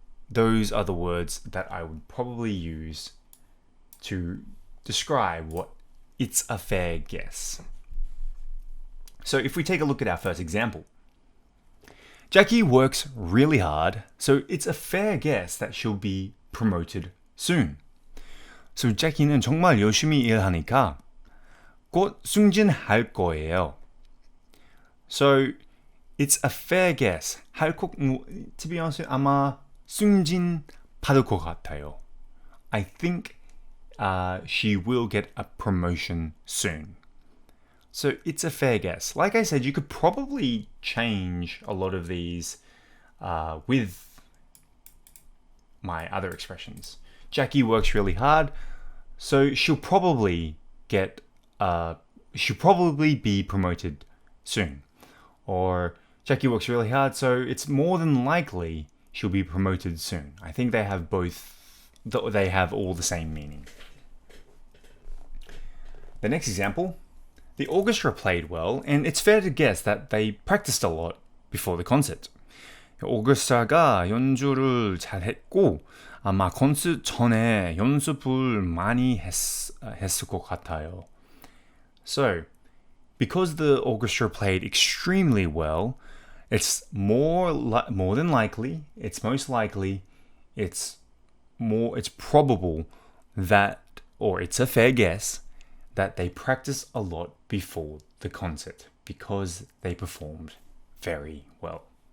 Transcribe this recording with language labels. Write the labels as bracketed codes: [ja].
[en] Those are the words that I would probably use to describe what it's a fair guess. So if we take a look at our first example. Jackie works really hard, so it's a fair guess that she'll be promoted soon. [ko] So Jackie는 정말 열심히 일하니까 곧 승진할 거예요. [en] So, it's a fair guess. To be honest, [ko] 아마 승진 받을 것 같아요. [en] I think she will get a promotion soon. So, it's a fair guess. Like I said, you could probably change a lot of these with my other expressions. Jackie works really hard, so she'll probably be promoted soon. Or Jackie works really hard, so it's more than likely she'll be promoted soon. I think they have all the same meaning. The next example, the orchestra played well, and it's fair to guess that they practiced a lot before the concert. [ko] 오케스트라가 연주를 잘했고 아마 콘서트 전에 연습을 많이 했을 것 같아요. [en] So, because the orchestra played extremely well, it's more than likely, it's most likely, it's probable that, or it's a fair guess, that they practiced a lot before the concert because they performed very well.